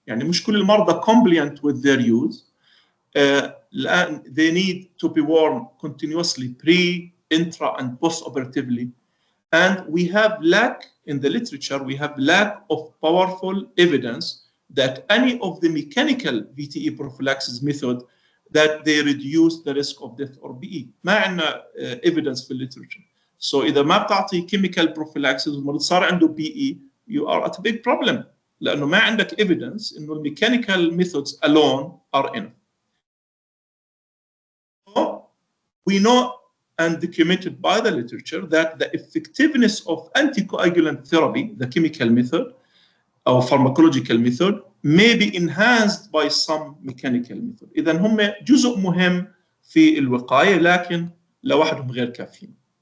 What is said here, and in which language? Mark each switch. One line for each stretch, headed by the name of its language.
Arabic: يعني مش كل المرضى
English: compliant with their use. They need to be worn continuously pre, intra, and post-operatively. And we have lack in the literature, we have lack of powerful evidence that any of the mechanical VTE prophylaxis method that they reduce the risk of death or BE.
Arabic: ما عندنا evidence في literature.
English: So
Arabic: إذا ما بتعطي
English: chemical prophylaxis
Arabic: والمريض صار عنده
English: BE, you are at a big problem.
Arabic: لأنه ما عندك
English: evidence إنه mechanical methods alone are enough. So we know and documented by the literature that the effectiveness of anticoagulant therapy, the chemical method or pharmacological method, may be enhanced by some mechanical method.
Arabic: إذا هم جزء مهم في الوقاية لكن لوحدهم غير كافيين.